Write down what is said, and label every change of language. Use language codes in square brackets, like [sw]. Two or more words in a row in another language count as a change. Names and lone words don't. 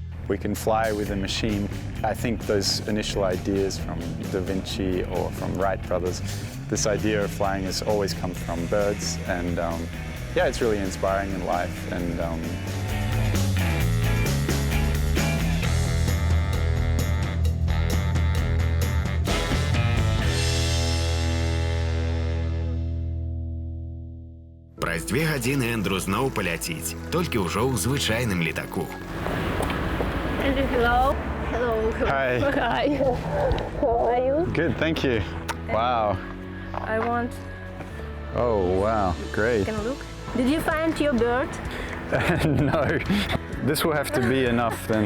[en] we can fly with a machine. I think those initial ideas from Da Vinci or from Wright brothers, this idea of flying has always come from birds, and yeah, it's really inspiring in life. And [be] Праз 2 гадзіны Эндру зноў паляціць, толькі ўжо ў звычайным летаку. [en] Andrew, hello. Hello. Hi. Hi. How are you? good, thank you. Wow. I want. Oh, wow, great. Can I look? Did you find your bird? No, this will have to be enough then.